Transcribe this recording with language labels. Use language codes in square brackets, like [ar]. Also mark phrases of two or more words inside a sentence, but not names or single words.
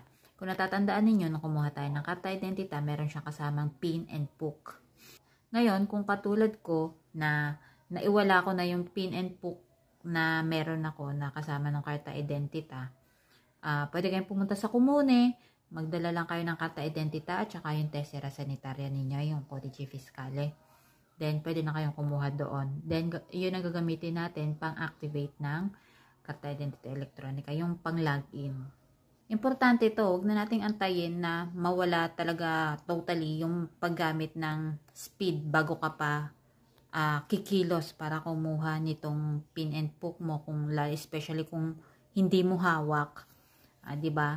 [tl] Kung natatandaan ninyo, nung kumuha tayo ng [it] karta identita, [tl] meron siyang kasamang [en] PIN and PUK. [tl] Ngayon, kung katulad ko na naiwala ko na yung [en] PIN and PUK [tl] na meron ako na kasama ng [it] karta identita, [tl] pwede kayong pumunta sa komune, magdala lang kayo ng [it] karta identita [tl] at saka yung [it] tessera sanitaria [tl] ninyo, yung [it] codice fiscale. [tl] Then, pwede na kayong kumuha doon. Then, yun ang gagamitin natin pang-activate ng [it] karta identita elektronika, [tl] yung pang-login. Importante ito, huwag na nating antayin na mawala talaga totally yung paggamit ng speed bago ka pa kikilos para kumuha nitong PIN and PUK mo, especially kung hindi mo hawak, 'di ba?